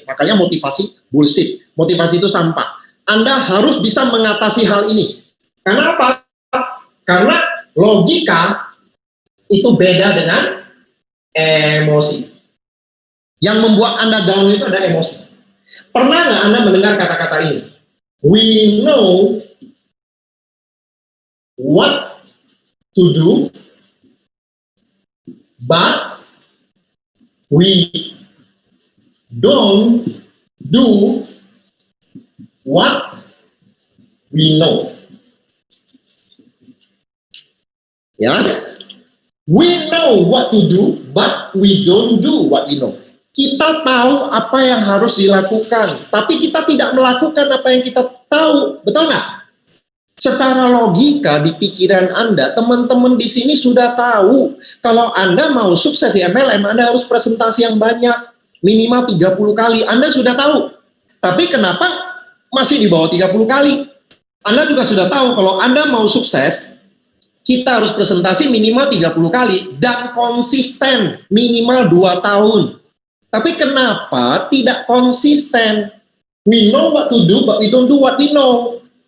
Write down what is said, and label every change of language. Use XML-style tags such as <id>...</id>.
<id>Makanya motivasi bullshit, motivasi itu sampah. Anda harus bisa mengatasi hal ini. Karena apa? Karena logika itu beda dengan emosi. Yang membuat Anda down itu ada emosi. Pernah nggak Anda mendengar kata-kata ini?</id> <en>We know what to do, but we don't do what we know. Ya, we know what to do, but we don't do what we know.</en> <id>Kita tahu apa yang harus dilakukan, tapi kita tidak melakukan apa yang kita tahu. Betul nggak? Secara logika di pikiran Anda, teman-teman di sini sudah tahu kalau Anda mau sukses di MLM, Anda harus presentasi yang banyak, minimal 30 kali. Anda sudah tahu. Tapi kenapa masih di bawah 30 kali? Anda juga sudah tahu kalau Anda mau sukses, kita harus presentasi minimal 30 kali dan konsisten minimal 2 tahun. Tapi kenapa tidak konsisten?</id> <en>We know what to do, but we don't do what we know.</en>